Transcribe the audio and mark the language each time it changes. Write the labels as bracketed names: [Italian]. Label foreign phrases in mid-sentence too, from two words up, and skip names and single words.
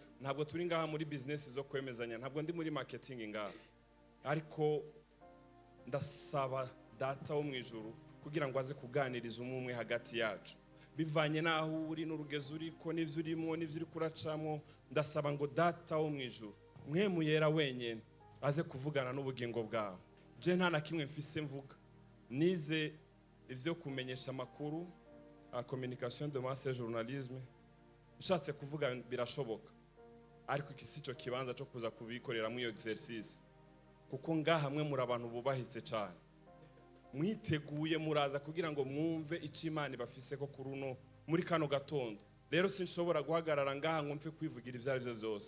[Rundi] Ntabwo turi ngaha muri business zo kwemezanya, ntabwo ndi muri marketing ngaha, ariko ndasaba data wo mwijuru kugira ngo aze kuganiriza umwe hagati yacu, bivanye naho uri n'urugezo uriko n'ivyo urimo n'ivyo uri kuracamo. Ndasaba ngo data wo mwijuru, mwemu yera wenyene, aze kuvugana n'ubugingo bwawe. Je nta na kimwe mfise mvuga, nize ivyo kumenyesha makuru, [French] communication de masse, journalisme. [Rundi] Nshatse kuvuga birashoboka, ariko iki sico kibanza cyo kuza kubikorera mu exercice, kuko ngaha hamwe muri abantu bubahitse cyane, mwiteguye muraza kugira ngo mwumve ico Imana bafise ko kuruno muri kano gatondo. Rero sinshobora guhagarara ngaha ngo mfe kwivugira ivyo arivyo byose.